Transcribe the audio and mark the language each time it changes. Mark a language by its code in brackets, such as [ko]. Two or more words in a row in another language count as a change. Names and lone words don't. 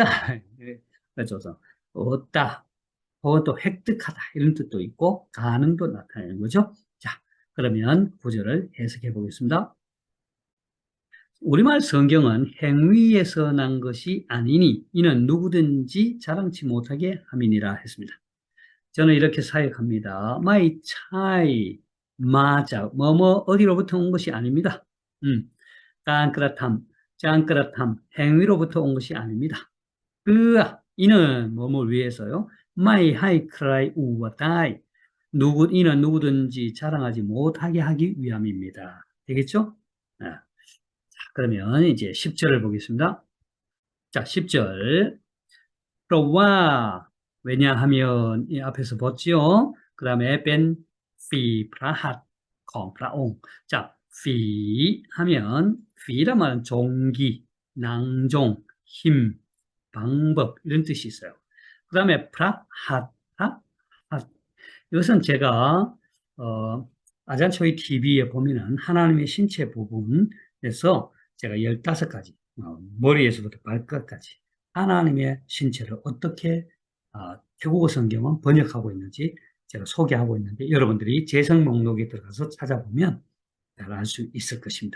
[ko] 그래서 얻다, 혹은 또 획득하다 이런 뜻도 있고 가능도 나타내는 거죠. 자, 그러면 구절을 해석해 보겠습니다. 우리말 성경은 행위에서 난 것이 아니니 이는 누구든지 자랑치 못하게 함이니라 했습니다. 저는 이렇게 사역합니다. [en] My child, [ko] 맞아. 뭐뭐 어디로부터 온 것이 아닙니다. 깐그라탐, 짠그라탐, 행위로부터 온 것이 아닙니다. 이는 뭐뭐 위해서요. My high cry 우와다이. 이는 누구든지 자랑하지 못하게 하기 위함입니다. 되겠죠? 자, 그러면 이제 10절을 보겠습니다. 자, 10절. 그러와 왜냐하면 이 앞에서 봤지요. 그 다음에 [th] เป็น ฝีพระหัตถ์ ของ พระองค์. [ko] 자, 피 하면 피란 말은 종기, 낭종, 힘, 방법 이런 뜻이 있어요. 그 다음에 프라핫, 이것은 제가 아잔초이 TV에 보면은 하나님의 신체 부분에서 제가 15가지 머리에서부터 발끝까지 하나님의 신체를 어떻게 태국어 성경은 번역하고 있는지 제가 소개하고 있는데 여러분들이 재성 목록에 들어가서 찾아보면 잘 알 수 있을 것입니다.